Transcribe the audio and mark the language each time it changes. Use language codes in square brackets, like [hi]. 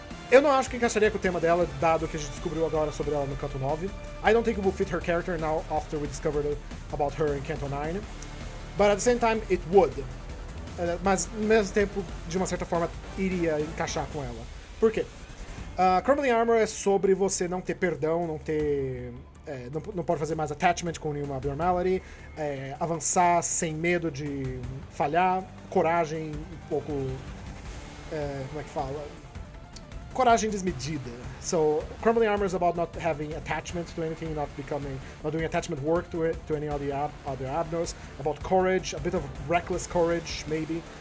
[pt] Eu não acho que encaixaria com o tema dela, dado que a gente descobriu agora sobre ela no Canto 9. [en] I don't think it will fit her character now after we discovered about her in Canto 9. But at the same time, it would. [pt] Mas, ao mesmo tempo, de uma certa forma, iria encaixar com ela. Por quê? Crumbling Armor é sobre você não ter perdão, não ter... não pode fazer mais attachment com nenhuma abnormality, avançar sem medo de falhar, coragem um pouco... como é que fala? Coragem desmedida. [en] So, Crumbling Armor is about not having attachment to anything, not doing attachment work to it, to any of the other abnos, about courage, a bit of reckless courage, maybe.